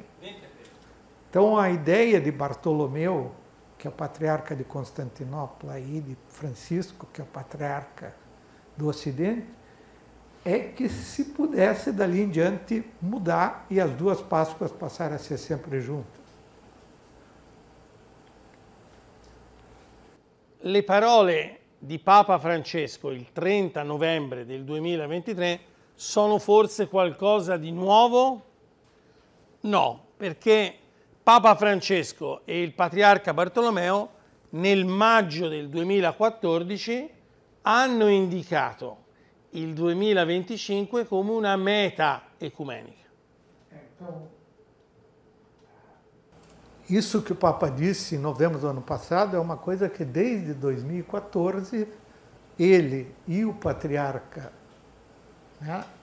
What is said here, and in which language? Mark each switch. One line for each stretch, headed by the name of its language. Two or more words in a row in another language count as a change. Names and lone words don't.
Portuguese: Então a ideia de Bartolomeu, que é o patriarca de Constantinopla, e de Francisco, que é o patriarca do Ocidente, é que se pudesse dali em diante mudar e as duas Páscoas passarem a ser sempre juntas.
Italian: Le parole di Papa Francesco il 30 novembre del 2023 sono forse qualcosa di nuovo? No, perché Papa Francesco e il Patriarca Bartolomeo nel maggio del 2014 hanno indicato il 2025 come una meta ecumenica.
Portuguese: Isso que o Papa disse em novembro do ano passado é uma coisa que desde 2014 ele e o patriarca, né,